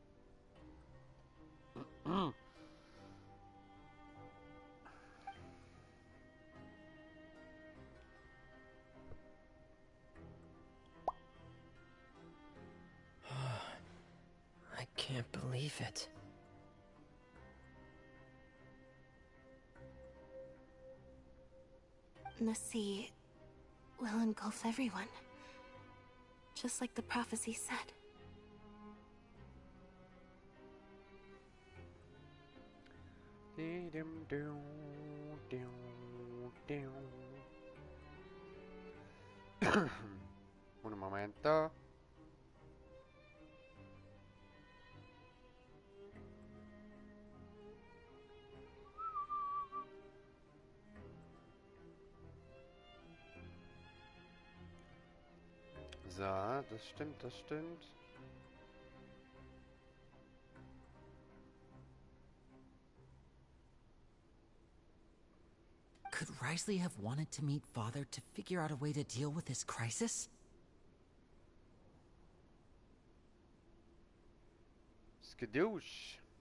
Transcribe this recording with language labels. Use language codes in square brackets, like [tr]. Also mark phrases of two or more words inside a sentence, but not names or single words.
[en] I can't believe it. The sea will engulf everyone. Just like the prophecy said. [es] Un momento. [de] So, das stimmt, das stimmt. [en] Could Risley have wanted to meet Father to figure out a way to deal with this crisis? Skadoosh.